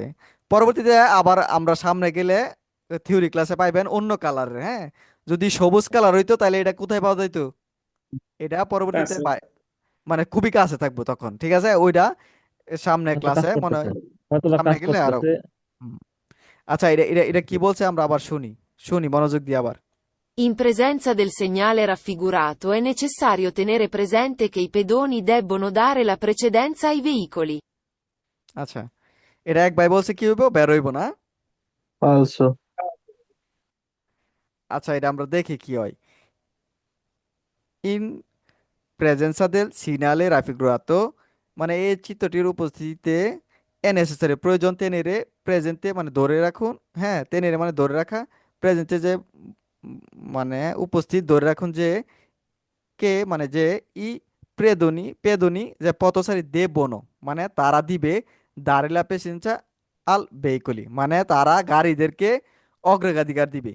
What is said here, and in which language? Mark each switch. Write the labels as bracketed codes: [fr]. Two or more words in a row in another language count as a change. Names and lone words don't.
[bn] পরবর্তীতে আবার আমরা সামনে গেলে থিওরি ক্লাসে পাইবেন অন্য কালারের, হ্যাঁ, যদি সবুজ কালার হইতো তাহলে এটা কোথায় পাওয়া যাইতো? এটা পরবর্তীতে কাছে। মানে খুবই কাছে থাকবো তখন, ঠিক আছে, ওইটা সামনে হয়তো কাজ ক্লাসে মনে করতেছে, হয়, হয়তো বা সামনে কাজ গেলে আরো। করতেছে। হুম। আচ্ছা, এটা এটা এটা কি বলছে আমরা আবার শুনি, শুনি মনোযোগ দিয়ে আবার। [it] In presenza del segnale raffigurato è necessario tenere presente che i pedoni debbono dare la precedenza ai veicoli. [bn] আচ্ছা, এটা এক ভাই বলছে কি হইব? বের হইব না? ফালসো। আচ্ছা, এটা আমরা দেখি কি হয়। [it] in presenza del segnale raffigurato, [bn] মানে এই চিত্রটির উপস্থিতিতে [it] è necessari [bn] প্রয়োজন তেনেরে, প্রেজেন্টে মানে ধরে রাখুন, হ্যাঁ, তেনেরে মানে ধরে রাখা, প্রেজেন্টে যে মানে উপস্থিত ধরে রাখুন যে কে মানে যে [it] i pedoni [bn] যে পথচারী দেবনো, মানে তারা দিবে [it] dare la precedenza al veicoli, [bn] মানে তারা গাড়িদেরকে অগ্রাধিকার দিবে।